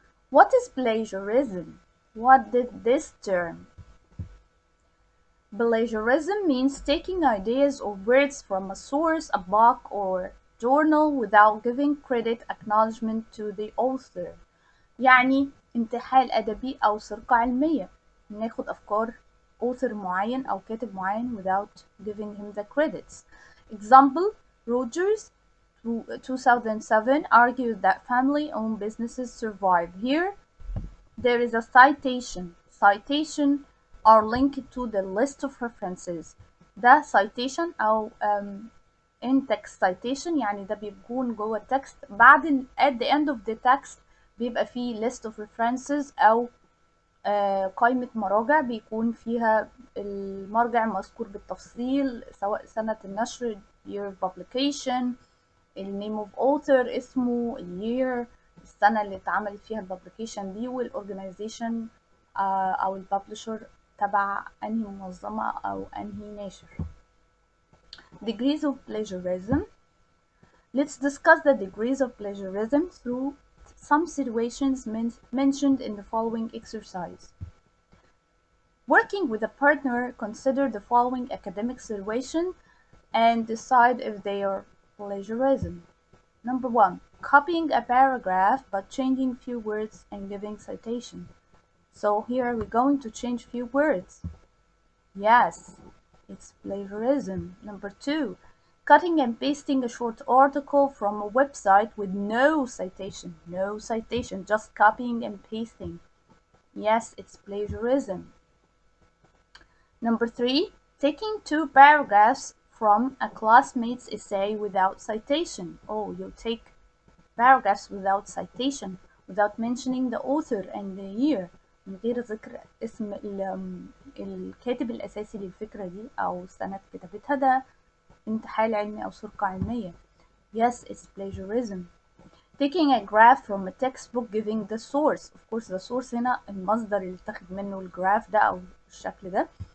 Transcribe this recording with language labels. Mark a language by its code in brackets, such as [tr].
[en] What is plagiarism? What did this term? Plagiarism means taking ideas or words from a source, a book, or journal without giving credit acknowledgement to the author. [ar] يعني انتحال أدبي أو سرقة علمية. ناخد أفكار author معين أو كاتب معين [en] without giving him the credits. Example, Rogers 2007 argued that family-owned businesses survive. Here, there is a citation. Citation are linked to the list of references. [ar] ده citation أو in text citation يعني ده بيكون جوه التكست بعد [en] at the end of the text [ar] بيبقى فيه list of references أو قائمة مراجع بيكون فيها المرجع مذكور بالتفصيل سواء سنة النشر [en] year of publication name of author [ar] اسمه year السنة اللي اتعملت فيها الببليكيشن دي والorganization أو الببلشر تبع أنهي منظمة أو أنهي ناشر. [en] Degrees of plagiarism. Let's discuss the degrees of plagiarism through some situations mentioned in the following exercise. Working with a partner, consider the following academic situation and decide if they are plagiarism. Number 1. Copying a paragraph but changing few words and giving citation. So here we're going to change few words. Yes, it's plagiarism. Number 2. Cutting and pasting a short article from a website with no citation. No citation, just copying and pasting. Yes, it's plagiarism. Number 3. Taking 2 paragraphs from a classmate's essay without citation. Oh, you take paragraphs without citation, without mentioning the author and the year. [ar] من غير ذكر اسم الكاتب الأساسي للفكرة دي أو سنة كتابتها ده انتحال علمي أو سرقة علمية. [en] Yes, it's plagiarism. Taking a graph from a textbook giving the source. Of course the source [ar] هنا المصدر اللي اتاخد منه الجراف ده أو الشكل ده.